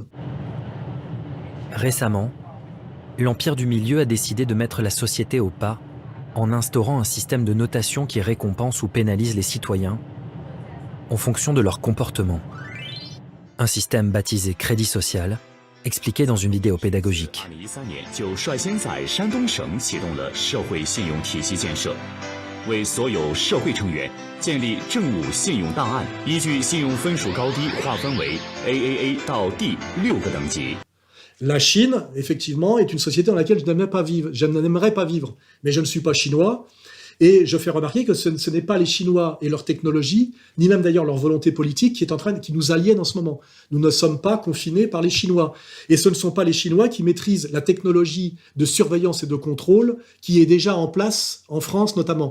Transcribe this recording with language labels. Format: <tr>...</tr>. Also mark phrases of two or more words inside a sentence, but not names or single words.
<fr>Récemment, l'Empire du Milieu a décidé de mettre la société au pas en instaurant un système de notation qui récompense ou pénalise les citoyens en fonction de leur comportement. Un système baptisé crédit social, expliqué dans une vidéo pédagogique.</fr> <zh>为所有社会成员建立政务信用档案，依据信用分数高低划分为 AAA 到 D6个等级。</zh> <fr>La Chine, effectivement, est une société dans laquelle je n'aimerais pas vivre. Mais je ne suis pas chinois. Et je fais remarquer que ce n'est pas les Chinois et leur technologie, ni même d'ailleurs leur volonté politique qui nous aliènent en ce moment. Nous ne sommes pas confinés par les Chinois. Et ce ne sont pas les Chinois qui maîtrisent la technologie de surveillance et de contrôle qui est déjà en place en France notamment.</fr>